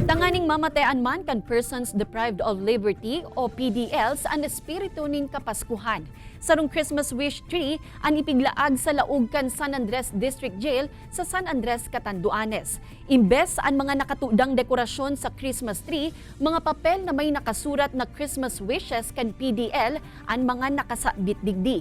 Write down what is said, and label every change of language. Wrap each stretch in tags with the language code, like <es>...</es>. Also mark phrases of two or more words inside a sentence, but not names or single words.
<bik>Maning mamatayan man kan</bik> <en>persons deprived of liberty</en> <bik>o PDLs ang espiritu ning Kapaskuhan. Sarong</bik> <en>Christmas wish tree</en> <bik>ang ipiglaag sa laog kan San Andres District Jail sa San Andres, Catanduanes. Imbes ang mga nakatudang dekorasyon sa</bik> <en>Christmas tree,</en> <bik>mga papel na may nakasurat na</bik> <en>Christmas wishes</en> <bik>kan PDL ang mga nakasabit digdi.</bik>